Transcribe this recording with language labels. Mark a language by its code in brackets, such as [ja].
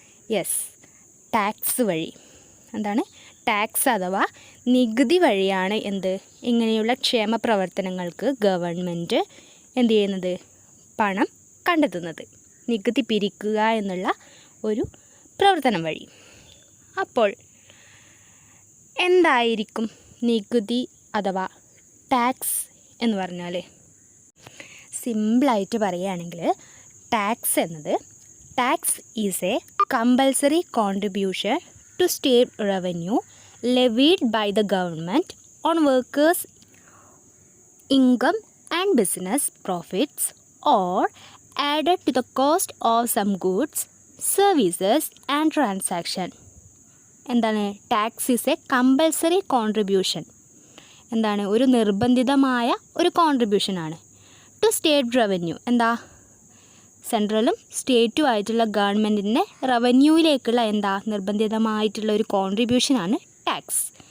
[ml] Yes, tax വഴി. എന്താണ്? Tax അഥവാ നികുതി വഴിയാണ് ഇങ്ങനെയുള്ള ക്ഷേമ പ്രവർത്തനങ്ങൾക്ക് ഗവൺമെൻറ് എന്ത് ചെയ്യുന്നത്? പണം കണ്ടെത്തുന്നത്. നികുതി പിരിക്കുക എന്നുള്ള ഒരു പ്രവർത്തനം വഴി. അപ്പോൾ എന്തായിരിക്കും നികുതി അഥവാ ടാക്സ് എന്ന് പറഞ്ഞാൽ? സിമ്പിളായിട്ട് പറയുകയാണെങ്കിൽ [en] Tax is a compulsory contribution to state revenue levied by the government on workers' income and business profits or added to the cost of some goods, services and transaction. [ml] എന്താണ്? [en] Tax is a compulsory contribution. എന്താണ്? [ml] ഒരു നിർബന്ധിതമായ ഒരു കോൺട്രിബ്യൂഷനാണ് [en] To state revenue. [ml] സെൻട്രലും സ്റ്റേറ്റും ആയിട്ടുള്ള ഗവൺമെൻറ്റിൻ്റെ റവന്യൂവിലേക്കുള്ള നിർബന്ധിതമായിട്ടുള്ള ഒരു കോൺട്രിബ്യൂഷനാണ് tax.